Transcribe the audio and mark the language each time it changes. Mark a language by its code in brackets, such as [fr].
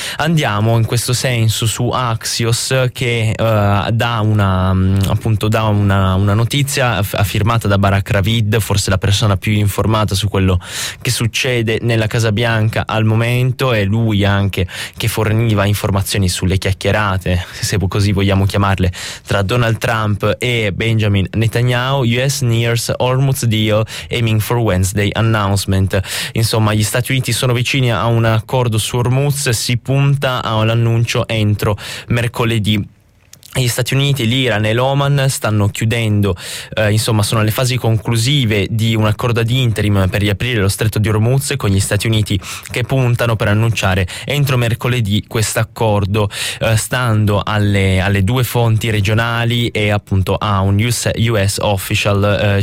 [it] Andiamo in questo senso su Axios, che dà una notizia firmata da Barak Ravid, forse la persona più informata su quello che succede nella Casa Bianca al momento. È lui anche che forniva informazioni sulle chiacchierate, se così vogliamo chiamarle, tra Donald Trump e Benjamin Netanyahu. [en] US nears Hormuz deal aiming for Wednesday announcement. [it] Insomma, gli Stati Uniti sono vicini a un accordo su Hormuz, si punta a un annuncio entro mercoledì. Gli Stati Uniti, l'Iran e l'Oman stanno chiudendo, insomma sono alle fasi conclusive di un accordo ad interim per riaprire lo stretto di Hormuz, con gli Stati Uniti che puntano per annunciare entro mercoledì questo accordo, stando alle due fonti regionali e appunto a un [en] US official.